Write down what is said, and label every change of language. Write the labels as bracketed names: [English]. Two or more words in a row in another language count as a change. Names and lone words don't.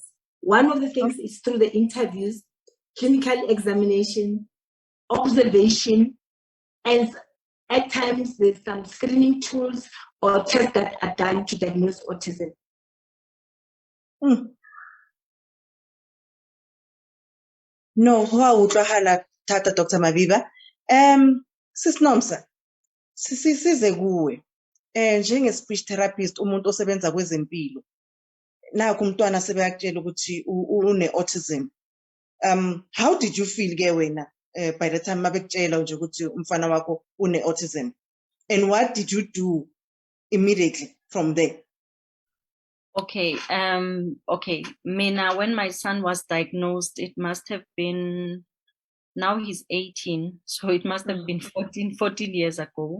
[English] One of the things is through the interviews, clinical examination, observation, and at times there's some screening tools or tests that are done to diagnose autism. No, [Southern Sotho] ho utlwahala thata Dr. Mabeba. [Zulu] Sis Nomsa, size kuwe. Njenge [English] speech therapist [Zulu] umuntu osebenza kwezempilo. Naku umntwana sebeyakutshela ukuthi une autism. [English] How did you feel [Zulu] ke wena [English] by the time [Zulu] mabekutshela nje ukuthi umfana wakho une-autism? [English] And what did you do immediately from there? Okay. Okay. Mina, when my son was diagnosed, it must have been, now he's 18, so it must have been 14 years ago.